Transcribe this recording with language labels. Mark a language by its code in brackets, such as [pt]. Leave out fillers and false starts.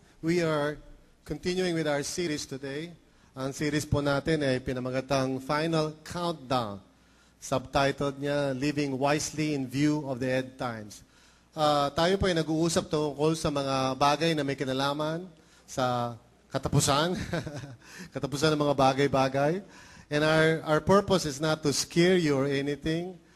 [en] We are continuing with our series today. [tl] Ang series po natin ay pinamagatang Final Countdown. [en] Subtitled niya, Living Wisely in View of the End Times. [tl] Tayo po ay nag-uusap tungkol sa mga bagay na may kinalaman sa katapusan. Katapusan ng mga bagay-bagay. [en] And our purpose is not to scare you or anything.